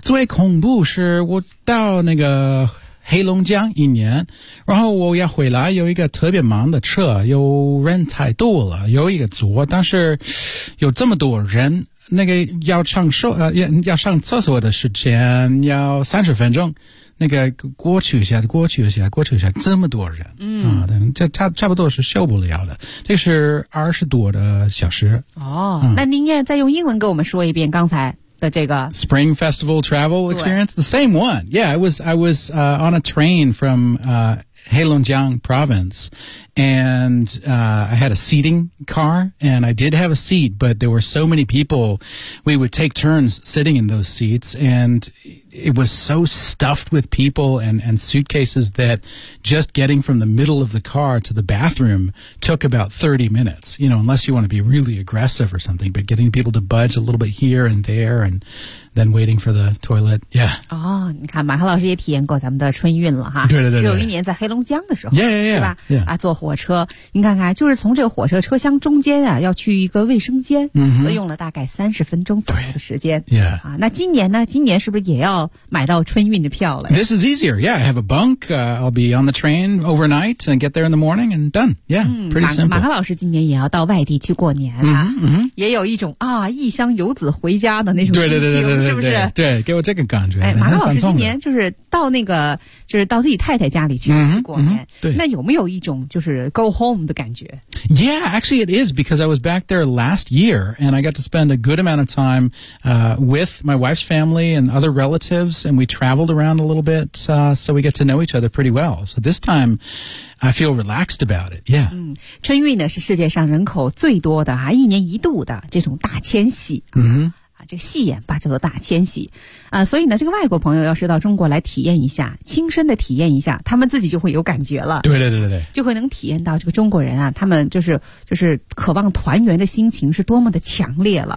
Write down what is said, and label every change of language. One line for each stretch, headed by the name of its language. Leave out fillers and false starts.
Chinese: 最恐怖是我到那个黑龙江一年然后我要回来有一个特别忙的车有人太多了有一个座但是有这么多人那个要上厕所的时间要30分钟那个过去一下这么多人这差不多是受不了的这是20多的小时那您也再用英文给我们说一遍刚才的这个
English: Spring Festival Travel Experience, the same one. Yeah, I was on a train from Heilongjiang province and I had a seating car and I did have a seat, but there were so many people. We would take turns sitting in those seats and it was so stuffed with people and suitcases that just getting from the middle of the car to the bathroom took about 30 minutes, you know, unless you want to be really aggressive or something, but getting people to budge a little bit here and there and then waiting for the toilet. Yeah.
Chinese: Oh, 你看马克老师也体验过咱们的春运了哈。对对对。只有一年在黑龙江的时候。
English: Yeah.
Chinese: 坐火车。你看看就是从这个火车车厢中间啊要去一个卫生间用了大概30分钟左右的时间。
English: Yeah.
Chinese: 那今年呢今年是不是也要买到春运的票了
English: This is easier. Yeah, I have a bunk. I'll be on the train overnight and get there in the morning and done. Yeah, pretty simple.
Chinese: 马克老师今年也要到外地去过年啊。也有一种啊异乡游子回家的那种心情。对是不是对给我这个感觉哎马克老师今年就是到那个就是到自己太太家里去过年对那有没有一种就是
English: go home
Chinese: 的感觉
English: Yeah, actually it is because I was back there last year and I got to spend a good amount of time, with my wife's family and other relatives and we traveled around a little bit, so we get to know each other pretty well. So this time,I feel relaxed about it, yeah.
Chinese: 春运呢是世界上人口最多的啊一年一度的这种大迁徙。嗯哼。这细眼巴叫做大迁徙啊，所以呢这个外国朋友要是到中国来体验一下，亲身的体验一下，他们自己就会有感觉了。对对对对，就会能体验到这个中国人啊，他们就是渴望团圆的心情是多么的强烈了。